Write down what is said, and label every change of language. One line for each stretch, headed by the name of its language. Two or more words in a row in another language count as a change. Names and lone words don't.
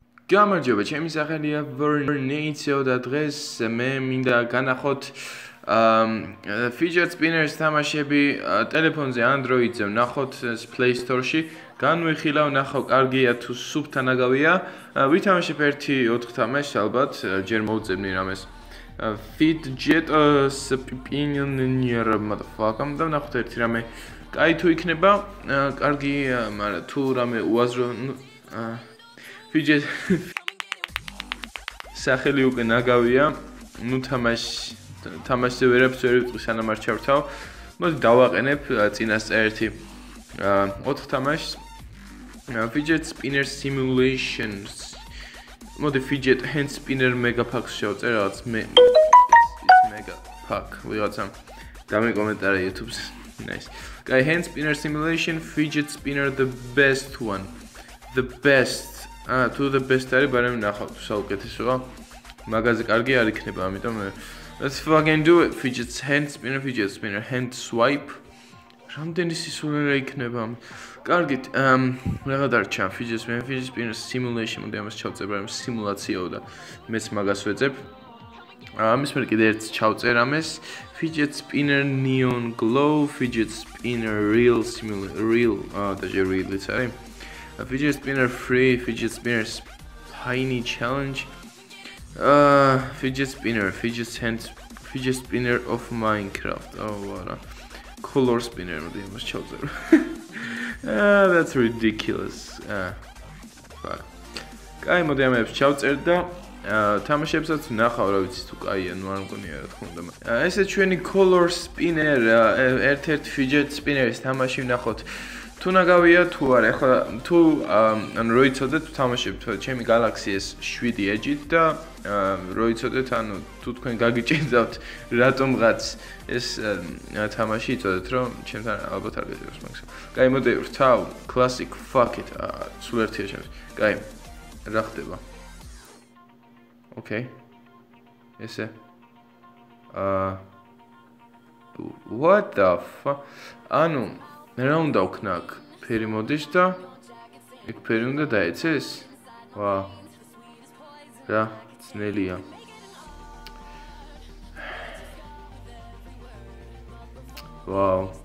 Georgian: გამარჯობა, ჩემი სახელია Vernatio და დღეს მე მინდა განახოთ
English: fidget spinners
Georgian: თამაშები ტელეფონზე, Android-ზე ვნახოთ Play Store-ში. განვიხილავ, ნახავ, კარგია თუ სუფთა ნაგავია. ვითამაშებ 1-4 თამაშს ალბათ, ჯერ მოვწებნი რამეს.
English: Fidget spinner motherfucker
Georgian: და ვნახოთ ერთი რამე. კაი თუ იქნება, კარგი, მაგრამ თუ რამე უაზრო fidget სახელი უკვე ნაგავია. ნუ თამაშზე ვერაფერს ვერ ვიტყვი სანამ არ ჩავრთავ. მოდი დავაყენებ წინასწარ ერთი 4 თამაშს.
English: Fidget spinner simulations.
Georgian: მოდი
English: fidget hand spinner mega pack
Georgian: შევწერ რაღაც
English: mega pack
Georgian: ვიღაცა გამეკომენტარა YouTube-ს.
English: Nice. Guy hand spinner simulation fidget spinner the best one. The best. To the best
Georgian: არის, მაგრამ ნახავ საუკეთესოა. მაგაზე კარგი არ იქნება, ამიტომ
English: let's fucking do it. Fidget spinner hand swipe.
Georgian: რამდენი სისულელე იქნება? კარგით, რა დარჩა?
English: Fidget spinner simulation.
Georgian: მოდი ამას ჩავწერ, მაგრამ სიმულაციაო და მეც მაგას ვეძებ. ამის მერე კიდე ერთს ჩავწერ ამას.
English: Fidget spinner neon glow, fidget spinner real
Georgian: და real-იც არის.
English: Fidget spinner free, fidget spinner tiny challenge. Fidget spinner of Minecraft. Oh, what a color spinner. That's ridiculous. Fuck.
Georgian: Კაი, მოდი ამებს ჩავწერ და თამაშებსაც ვნახავ, რა ვიცი თუ კაია, ნუ არ მგონია რა თქმა უნდა. ესე ჩვენი
English: color spinner,
Georgian: ერთ-ერთი
English: fidget spinner-ის
Georgian: თამაში ვნახოთ. თუ ნაგავია თუ არა, ახლა თუ ანუ რო იცოდეთ თამაშებთ ჩემი Galaxy S7 Edge-ით და რო იცოდეთ, ანუ თუ თქვენ გაგიჭირდათ რატომღაც ეს თამაში იცოდეთ, რომ ჩემთან ალბათ არ გეძებს მაგას. კაი, მოდი ვრთავ,
English: classic fuck it.
Georgian: სულ ერთია ჩემს. კაი, რა ხდება? Okay. ესე.
English: What the fuck?
Georgian: ანუ რა უნდა ვქნა აქ? ფერი მოდის და იქ ფერი უნდა დაეცეს? ვა. რა, ძნელია. ვაუ.